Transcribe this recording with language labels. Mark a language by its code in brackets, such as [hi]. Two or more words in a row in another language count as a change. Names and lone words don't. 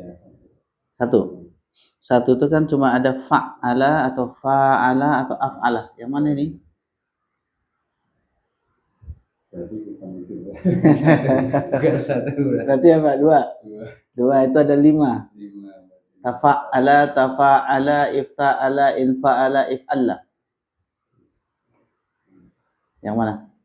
[id] Satu itu kan cuma ada fa'ala atau fa'ala atau af'ala. Yang mana ini? Berarti apa? Dua itu ada 5. [ar] تفعّل، افتعل، انفعل، افعلّ. [id] Yang mana?